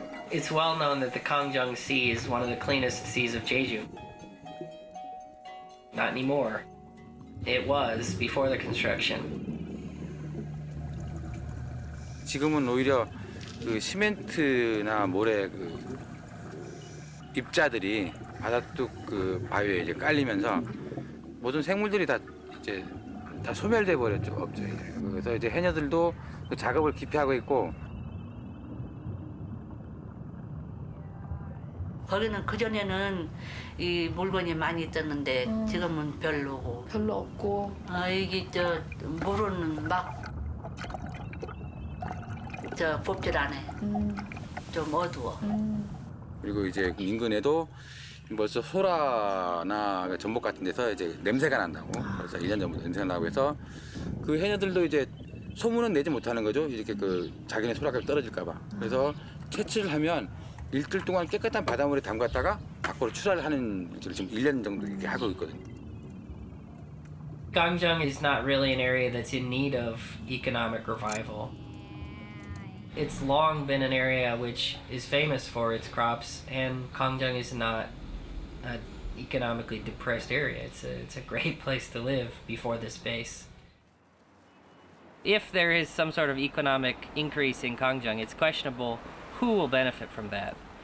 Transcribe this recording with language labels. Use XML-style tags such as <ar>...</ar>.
<en>It's well known that the Kangjung Sea is one of the cleanest seas of Jeju. Not anymore. It was before the construction.</en> <ko>지금은 오히려 그 시멘트나 모래 그 입자들이 바닷속 그 바위에 이제 깔리면서 모든 생물들이 다 이제 다 소멸돼 버렸죠. 없죠. 그래서 이제 해녀들도 그 작업을 기피하고 있고. 거기는 그전에는 이 물건이 많이 있었는데 지금은 별로고. 별로 없고. 아, 이게 저 물은 막 저 뽑질 않아. 좀 어두워. 그리고 이제 인근에도 벌써 소라나 전복 같은 데서 이제 냄새가 난다고. 그래서 1년 전부터 냄새가 나고 해서 그 해녀들도 이제 소문은 내지 못하는 거죠. 이렇게 그 자기네 소라값이 떨어질까 봐. 그래서 채취를 하면 일주일 동안 깨끗한 바닷물에 담갔다가 밖으로 출하를 하는 일을 지금 1년 정도 이렇게 하고 있거든요.</ko> <en>Kangjung is not really an area that's in need of economic revival. It's long been an area which is famous for its crops, and Kangjung is not an economically depressed area. It's a great place to live before this base. If there is some sort of economic increase in Kangjung, it's questionable who will benefit from that.</en>